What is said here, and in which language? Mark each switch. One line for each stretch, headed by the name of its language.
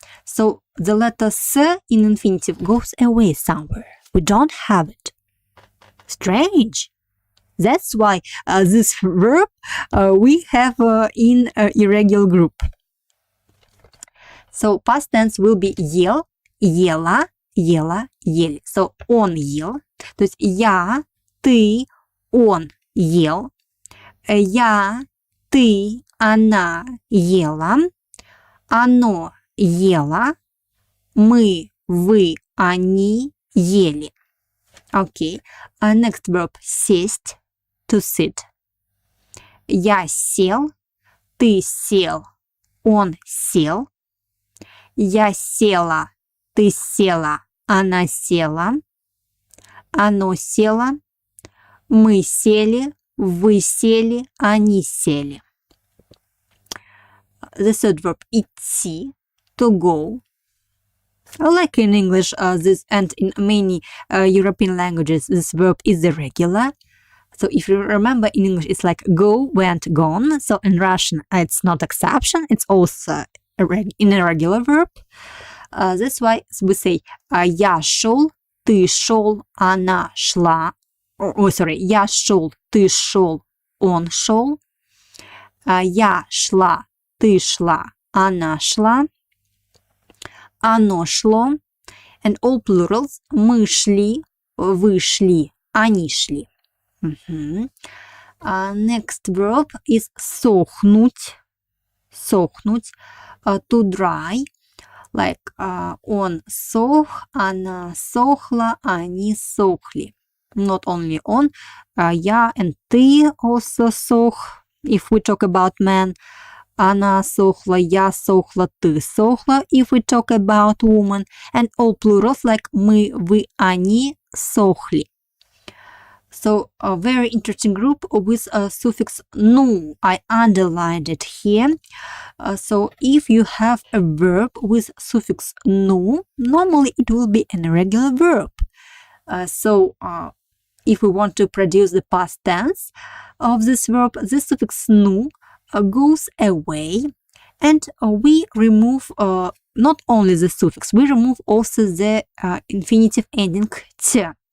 English: So the letter s in infinitive goes away somewhere. We don't have it. Strange. That's why this verb we have in irregular group. So past tense will be
Russian: ел, ела, ела, ели. So он ел, то есть я, ты, он ел, я, ты, она ела, оно ело, мы, вы, они ели.
English: Okay. Next verb сесть, to sit.
Russian: Я сел, ты сел, он сел. Я села, ты села, она села. Оно село, мы сели, вы сели, они сели.
English: The third verb идти, to go. Like in English, this and in many European languages, this verb is irregular. So if you remember, in English, it's like go, went, gone. So in Russian, it's not exception. It's also an irregular verb. That's why we say
Russian: я шел, ты шел, она шла. Я шел, ты шел, он шел. Я шла, ты шла, она шла. Оно шло.
English: And all plurals.
Russian: Мы шли, вы шли, они шли.
English: Next verb is сохнуть. Сохнуть. To dry. Like
Russian: он сох, она сохла, они сохли.
English: Not only on. Я and ты also сох. If we talk about men.
Russian: Она сохла, я сохла, ты сохла,
English: if we talk about woman, and all plurals like
Russian: мы, вы, они сохли.
English: So a very interesting group with a suffix nu. I underlined it here. So if you have a verb with suffix nu, normally it will be an irregular verb. So if we want to produce the past tense of this verb, the suffix nu goes away, and we remove not only the suffix, we remove also the infinitive ending t.